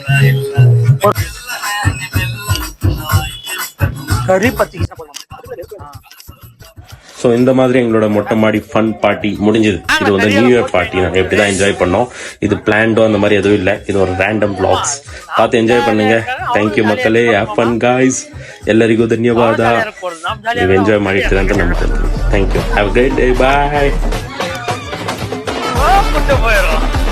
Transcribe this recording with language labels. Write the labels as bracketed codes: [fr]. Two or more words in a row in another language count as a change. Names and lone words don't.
[ta] கறி பத்தி. ஸோ இந்த மாதிரி எங்களோட மொட்டை மாடி [en] fun party [ta] முடிஞ்சது. இது வந்து [en] new year party. [ta] நாங்கள் எப்படி தான் என்ஜாய் பண்ணோம். இது பிளான்டோ அந்த மாதிரி எதுவும் இல்லை. இது ஒரு [en] random vlogs. [ta] பார்த்து என்ஜாய் பண்ணுங்க. தேங்க்யூ மக்களே. [en] have fun guys. [kn] ಎಲ್ಲರಿಗೂ ಧನ್ಯವಾದ. ನೀವು ಎಂಜಾಯ್ ಮಾಡಿರ್ತೀರ ಅಂತ ನಂಬ್ತೀನಿ. [en] Thank you. Have a great day. Bye.